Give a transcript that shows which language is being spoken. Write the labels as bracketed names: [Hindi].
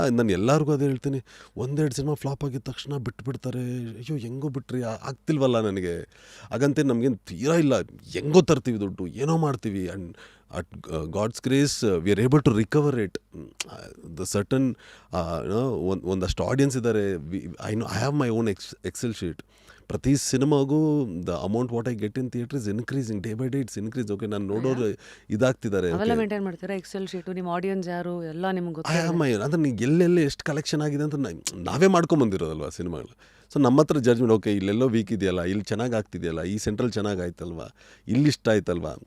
[Kannada] ನಾನು ಎಲ್ಲರಿಗೂ ಅದೇ ಹೇಳ್ತೀನಿ, 1-2 ಸಿನಿಮಾ ಫ್ಲಾಪ್ ಆಗಿದ ತಕ್ಷಣ ಬಿಟ್ಬಿಡ್ತಾರೆ. ಅಯ್ಯೋ ಹೆಂಗೋ ಬಿಟ್ರಿ, ಆಗ್ತಿಲ್ವಲ್ಲ ನನಗೆ. ಹಾಗಂತೇನು ನಮಗೇನು ತೀರಾ ಇಲ್ಲ, ಹೆಂಗೋ ತರ್ತೀವಿ ದುಡ್ಡು, ಏನೋ ಮಾಡ್ತೀವಿ. [English] And at God's grace we are able to recover it. [Kannada] The certain ಒಂದಷ್ಟು ಆಡಿಯನ್ಸ್ ಇದ್ದಾರೆ. [English] I have my own Excel sheet. [Kannada] ಪ್ರತಿ ಸಿನಿಮಾಗೂ [English] The amount what I get in theatre is increasing, day by day it's increase. [Kannada] Okay, ನಾನು ನೋಡೋರು ಇದಾಗ್ತಿದ್ದಾರೆ. ಅವೆಲ್ಲ maintain ಮಾಡ್ತೀರಾ? Excel sheet, ನಿಮ್ಮ audience ಯಾರು ಎಲ್ಲ ನಿಮ್ಗೆ ಗೊತ್ತಿದೆ? ಅಂದ್ರೆ ನೀವು ಎಲ್ಲೆಲ್ಲಿ ಎಷ್ಟು ಕಲೆಕ್ಷನ್ ಆಗಿದೆ ಅಂತ ನಾವೇ ಮಾಡ್ಕೊಂಬಂದಿರೋದಲ್ವ ಸಿನಿಮಾಗಳು. ಸೊ ನಮ್ಮ ಹತ್ರ ಜಡ್ಜ್ಮೆಂಟ್, ಓಕೆ ಇಲ್ಲೆಲ್ಲೋ ವೀಕ್ ಇದೆಯಲ್ಲ, ಇಲ್ಲಿ ಚೆನ್ನಾಗಿ ಆಗ್ತಿದೆಯಲ್ಲ, ಈ ಸೆಂಟ್ರಲ್ ಚೆನ್ನಾಗಿ ಆಯ್ತಲ್ವಾ, ಇಲ್ಲಿ ಇಷ್ಟ ಆಯ್ತಲ್ವಾ.